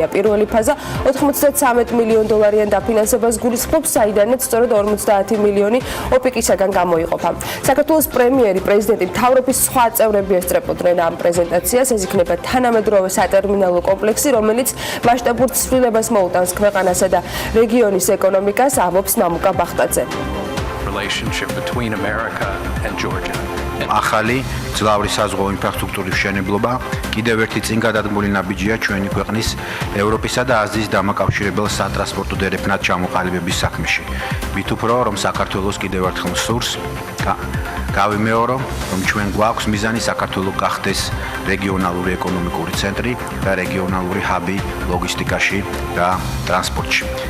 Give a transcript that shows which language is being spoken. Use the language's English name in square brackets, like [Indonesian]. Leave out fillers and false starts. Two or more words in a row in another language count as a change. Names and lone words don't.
[Georgian] პირველი ფაზა $93 მილიონიან დაფინანსებას გულისხმობს, საიდანაც სწორედ 50 მილიონი ოპიკისაგან გამოიყოფა. საქართველოს პრემიერი, პრეზიდენტი, მთავრობის სხვა წევრები ესწრებოდნენ ამ პრეზენტაციას. ეს იქნება თანამედროვე სატერმინალო კომპლექსი, რომელიც მასშტაბურ ცვლილებას მოუტანს ქვეყანასა და რეგიონის ეკონომიკას, ამბობს მამუკა ბახტაძე. [English] relationship between America and Georgia. [Georgian] ახალი მძლავრი საზღვაო ინფრასტრუქტურის მშენებლობა კიდევ ერთი წინ გადადგმული ნაბიჯია ჩვენი ქვეყნის ევროპისა და აზიის დამაკავშირებელ სატრანსპორტო დერეფნად ჩამოყალიბების საქმეში. მით უფრო რომ საქართველოს კიდევ ერთხელ სურს გავიმეორო, რომ ჩვენ გვაქვს მიზანი საქართველო გახდეს რეგიონალური ეკონომიკური ცენტრი და რეგიონალური ჰაბი ლოგისტიკაში და ტრანსპორტში.